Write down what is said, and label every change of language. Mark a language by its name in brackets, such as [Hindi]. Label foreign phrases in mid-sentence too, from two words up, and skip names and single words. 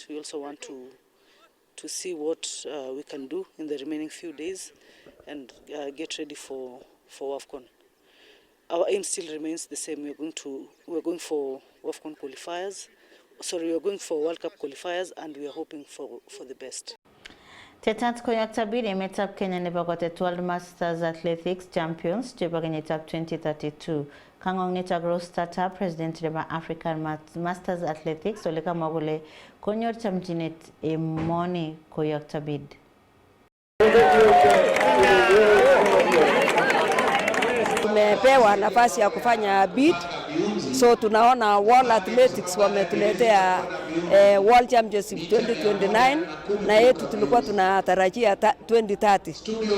[English] We also want to see what we can do in the remaining few days and get ready for AFCON. Our aim still remains the same. We're going for AFCON qualifiers. Sorry, we're going for World Cup qualifiers, and we are hoping for the best. [Kalenjin] Tetat koyak tabiri emetab Kenya nebo kotet World Masters Athletics Champions chebo kenyitab 2032. Kangong nito Gross Startup President nebo African Masters Athletics ole kamwa kole konyor chamchinet emoni koyak tabid. [Swahili] Tumepewa nafasi ya kufanya bid, so tunaona World Athletics wametuletea World Championship 2029 na yetu tulikuwa tunatarajia 2030.